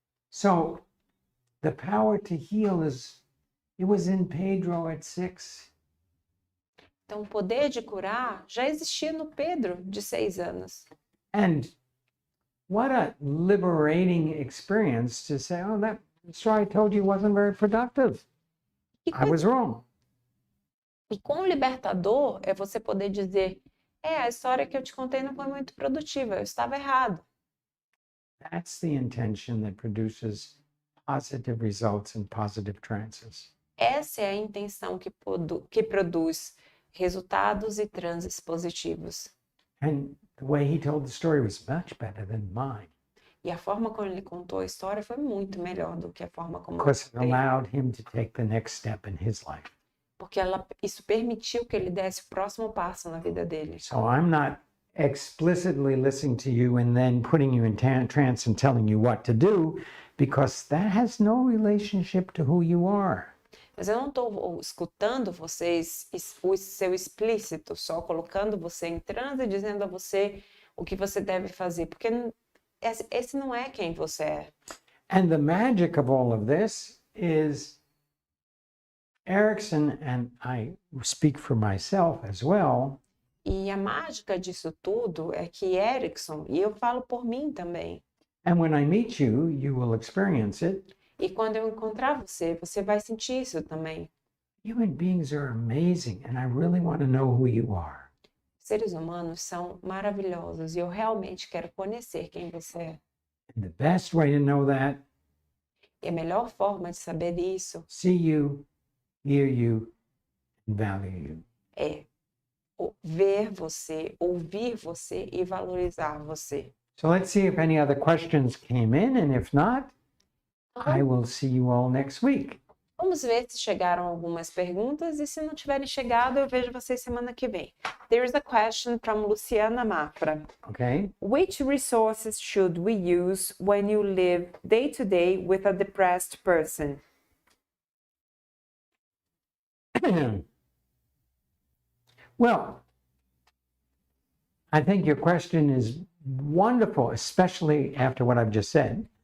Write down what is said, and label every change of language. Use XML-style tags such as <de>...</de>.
<en>So the power to heal it was in Pedro at 6.</en> <pt>Então, o poder de curar já existia no Pedro, de 6 anos.</pt> <en>And what a liberating experience to say, "Oh, that story I told you wasn't very productive.</en> <pt>E,</pt> <en>I was wrong."</en> <pt>e quão libertador é você poder dizer, a história que eu te contei não foi muito produtiva, eu estava errado.</pt> <en>That's the intention that produces positive results and positive trances.</en> <pt>Essa é a intenção que produz resultados e transes positivos.</pt> <en>And the way he told the story was much better than mine,</en> <pt>E a forma como ele contou a história foi muito melhor do que a forma como eu</pt> <en>because it</en> <pt>contei.</pt> <en>allowed him to take the next step in his life.</en> <pt>porque isso permitiu que ele desse o próximo passo na vida dele.</pt> <en>So I'm not explicitly listening to you and then putting you in trance and telling you what to do, because that has no relationship to who you are.</en> <pt>Mas eu não estou escutando vocês, o seu explícito, só colocando você em transe e dizendo a você o que você deve fazer, porque esse não é quem você é.</pt> <en>And the magic of all of this is Erickson, and I speak for myself as well,</en> <pt>E a mágica disso tudo é que Erickson, e eu falo por mim também,</pt> <en>and when I meet you, you will experience it.</en> <pt>e quando eu encontrar você, você vai sentir isso também.</pt> <en>Human beings are amazing, and I really want to know who you are.</en> <pt>Seres humanos são maravilhosos e eu realmente quero conhecer quem você é.</pt> <en>And the best way to know that,</en> <pt>E a melhor forma de saber disso</pt> <en>see you, hear you, and value you.</en> <pt>é ver você, ouvir você e valorizar você.</pt> <en>So let's see if any other questions came in, and if not, I will see you all next week.</en> <pt>Vamos ver se chegaram algumas perguntas e se não tiverem chegado, eu vejo vocês semana que vem.</pt> <en>There is a question from Luciana Mafra. Okay? Which resources should we use when you live day to day with a depressed person? Well, I think your question is wonderful, especially after what I've just said.</en>